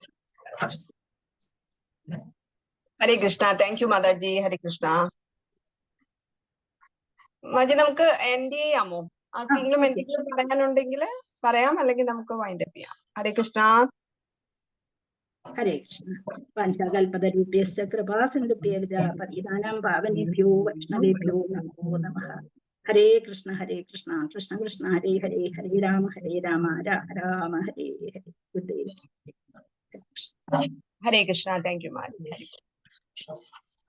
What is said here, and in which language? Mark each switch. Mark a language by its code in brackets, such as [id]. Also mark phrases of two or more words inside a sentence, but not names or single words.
[ml] ഹരേ കൃഷ്ണ. [en] thank you [ml] മാതാജി. ഹരേ കൃഷ്ണ. മാജി, നമുക്ക് എൻഡ് ചെയ്യാമോ? ആർക്കെങ്കിലും എന്തെങ്കിലും പറയാനുണ്ടെങ്കിൽ പറയാം, അല്ലെങ്കിൽ നമുക്ക് [en] wind up [ml] ചെയ്യാം. ഹരേ കൃഷ്ണ. [sa] ഹരേ കൃഷ്ണ. വാഞ്ചാകൽപതരുഭ്യശ്ച കൃപാസിന്ധുഭ്യഃ പതിതാനാം പാവനേഭ്യോ വൈഷ്ണവേഭ്യോ നമോ നമഃ. [ml] ഹരേ കൃഷ്ണ. ഹരേ കൃഷ്ണ. [sa] കൃഷ്ണ കൃഷ്ണ ഹരേ ഹരേ, ഹരേ രാമ രാമ രാമ ഹരേ ഹരേ. [en] good day. [ml] ഹരേ കൃഷ്ണ. [en] thank you [ml] മാജി.